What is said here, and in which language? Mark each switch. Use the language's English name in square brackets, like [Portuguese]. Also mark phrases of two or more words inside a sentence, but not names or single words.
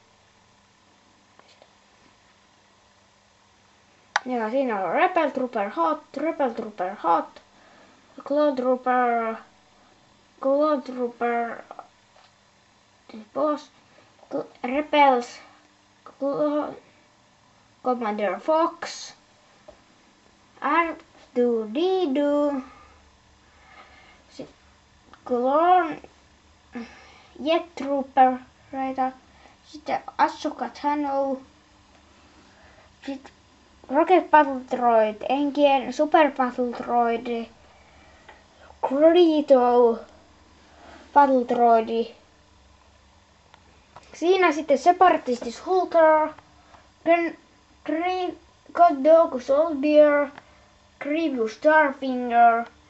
[Finnish] Ja siinä on Rebel Trooper Hot, Clone Trooper Boss, Rebels, Commander Fox, R2-D2, Clone Jet Trooper, sitten Ahsoka Tano, sitten Rocket Battledroid, Engien Super Battledroid, Greedo Battledroid. Siinä sitten Separatist Hulter, God Dog Soldier, Grievous Starfinger.